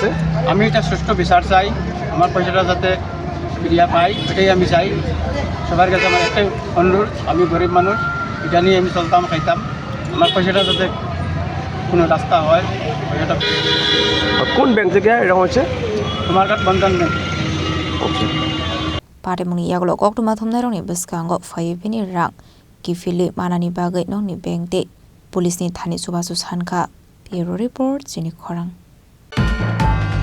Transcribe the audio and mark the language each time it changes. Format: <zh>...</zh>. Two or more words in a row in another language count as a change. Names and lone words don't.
<bn>আমি এটা সুষ্ঠু বিচার চাই আমার পয়সাটা যাতে ফিরিয়া পাই এটাই আমি চাই সবার কাছে আমার একটাই অনুরোধ আমি গরিব মানুষ এটা নিয়ে আমি চলতাম খাইতাম আমার পয়সাটা যাতে কোনো রাস্তা হয় পয়সাটা কোন ব্যাংক থেকে এরকম হচ্ছে কুমারঘাট বন্ধন ব্যাংক</bn> <trp>Patimuni Yaglo Koktuma Thumneroni Biskango Fayevini Rang Kifili Manani Bagay Noni Bank Police ni Thani Subasu Sanka Bureau Report Jini Korang</trp>